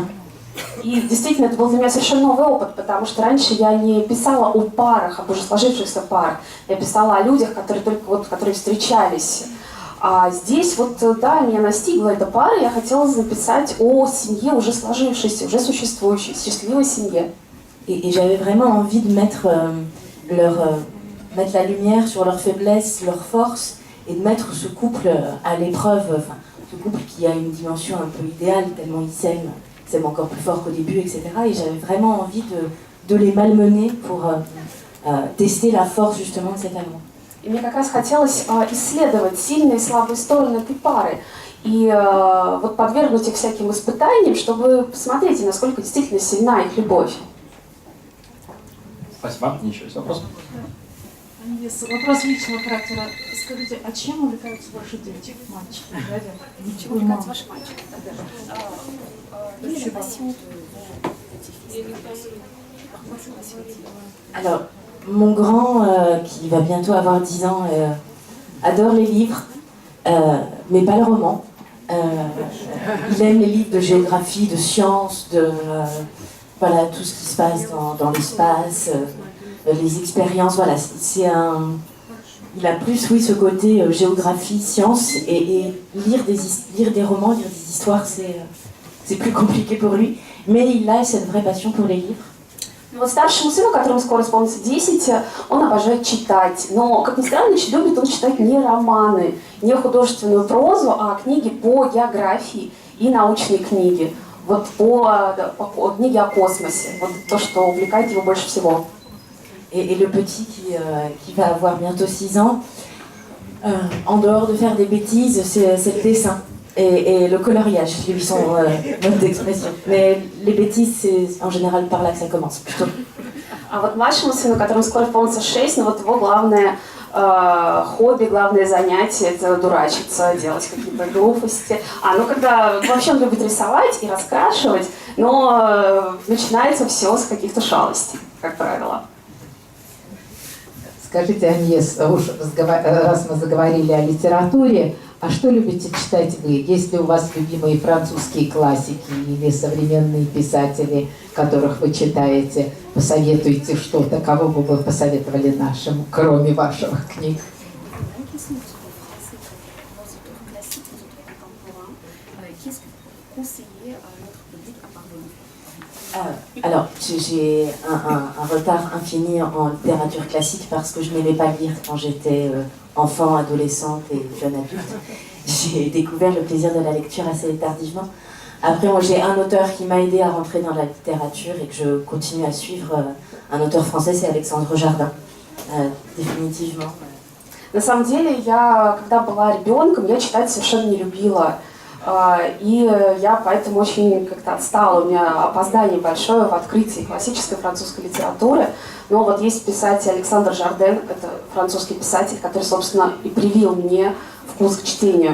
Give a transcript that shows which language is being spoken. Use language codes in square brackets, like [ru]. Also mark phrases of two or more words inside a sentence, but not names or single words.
[ru] И действительно, это был для меня совершенно новый опыт, потому что раньше я не писала о парах, об уже сложившихся парах. Я писала о людях, которые встречались. А здесь вот, да, меня настигла эта пара, я хотела написать о семье уже сложившейся, уже существующей, счастливой семье. [fr] Et j'avais vraiment envie de mettre la lumière sur leurs faiblesses, leurs forces, et de mettre ce couple à l'épreuve, enfin, ce couple qui a une dimension un peu idéale, tellement ils s'aiment encore plus fort qu'au début, etc. Et j'avais vraiment envie de les malmener pour tester la force justement de cet amour. [ru] И мне как раз хотелось исследовать сильные и слабые стороны этой пары. И вот подвергнуть их всяким испытаниям, чтобы посмотреть, насколько действительно сильна их любовь. Спасибо. Еще есть вопрос? Вопрос личного характера. Скажите, а чем увлекаются ваши дети, мальчики, дядя? Чем увлекаются ваши мальчики? [fr] Alors, mon grand, qui va bientôt avoir 10 ans, adore les livres. mais pas le roman. Il aime les livres de géographie, de sciences, voilà, tout ce qui se passe dans l'espace, les expériences. Voilà, il a plus, oui, ce côté géographie, science, et lire des romans, lire des histoires, c'est plus compliqué pour lui. Mais il a cette vraie passion pour les livres. [ru] Вот старшему сыну, которому скоро исполнится 10, он обожает читать. Но, как ни странно, любит он читать не романы, не художественную прозу, а книги по географии и научные книги. Вот по книге о космосе. Вот то, что увлекает его больше всего. [fr] Et le petit qui va avoir bientôt 6 ans, en dehors de faire des bêtises, c'est le dessin. Et le coloriage, lui, son mode d'expression. Mais les bêtises, c'est en général par là que ça commence, plutôt. [ru] А вот младшему сыну, которому скоро исполнится 6, ну вот его главное хобби, главное занятие — это дурачиться, делать какие-то глупости. Ну когда вообще он любит рисовать и раскрашивать, но начинается все с каких-то шалостей, как правило. Скажите, Аньес, раз мы заговорили о литературе, а что любите читать вы? Есть ли у вас любимые французские классики или современные писатели, которых вы читаете? Посоветуйте что-то, кого бы вы посоветовали нашим, кроме ваших книг? [fr] Alors, j'ai un retard infini en littérature classique parce que je n'aimais pas lire quand j'étais enfant, adolescente et jeune adulte. J'ai découvert le plaisir de la lecture assez tardivement. Après, moi, j'ai un auteur qui m'a aidé à rentrer dans la littérature et que je continue à suivre. Un auteur français, c'est Alexandre Jardin, définitivement. [ru] На самом деле, когда была ребенком, я читать совершенно не любила. И я поэтому очень как-то отстала, у меня опоздание большое в открытии классической французской литературы. Но вот есть писатель Александр Жарден, это французский писатель, который, собственно, и привил мне вкус к чтению.